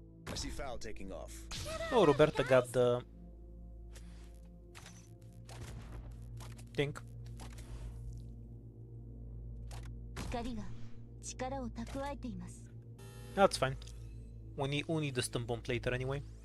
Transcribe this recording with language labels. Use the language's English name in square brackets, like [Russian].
[English] I see Foul taking off. Oh, Roberta got the thing. [Japanese] 光が力を蓄えています。 [English] That's fine. We need the stun bomb later anyway.